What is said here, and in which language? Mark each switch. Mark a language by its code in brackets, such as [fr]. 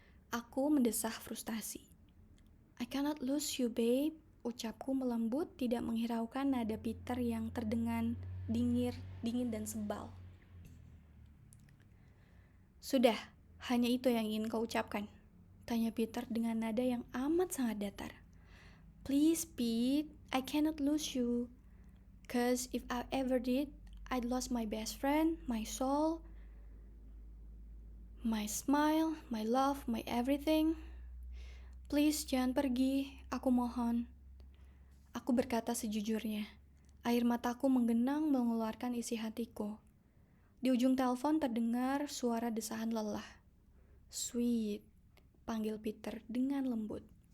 [id] Aku mendesah frustasi. [en] I cannot lose you, babe. [id] Ucapku melembut, tidak menghiraukan nada Peter yang terdengar dingin dan sebal. Sudah, hanya itu yang ingin kau ucapkan? Tanya Peter dengan nada yang amat sangat datar. [en] Please, Pete, I cannot lose you. 'Cause if I ever did, I'd lost my best friend, my soul, my smile, my love, my everything. [id] Please, jangan pergi, aku mohon. Aku berkata sejujurnya. Air mataku menggenang mengeluarkan isi hatiku. Di ujung telepon terdengar suara desahan lelah. Sweet, panggil Peter dengan lembut.